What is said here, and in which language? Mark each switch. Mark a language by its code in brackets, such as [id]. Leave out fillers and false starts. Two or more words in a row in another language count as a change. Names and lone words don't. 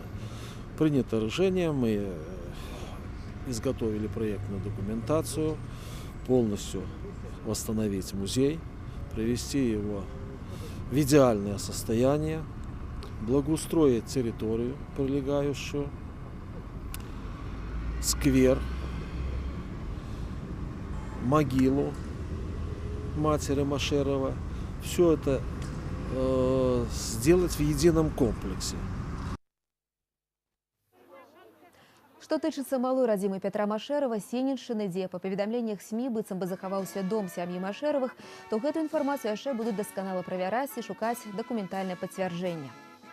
[ru] Принято решение, мы изготовили проектную документацию, полностью восстановить музей, привести его в идеальное состояние, благоустроить территорию прилегающую, сквер, могилу матери Машэрова. Все это сделать в едином комплексе. [be] Што тычыцца малой радзімы Пятра Машэрава, Сенеччыны, дзе па паведамленнях СМІ быццам бы захаваўся дом сям'і Машэравых, то гэтую інфармацыю яшчэ будуць дасканала правяраць і шукаць дакументальнае пацвярджэнне.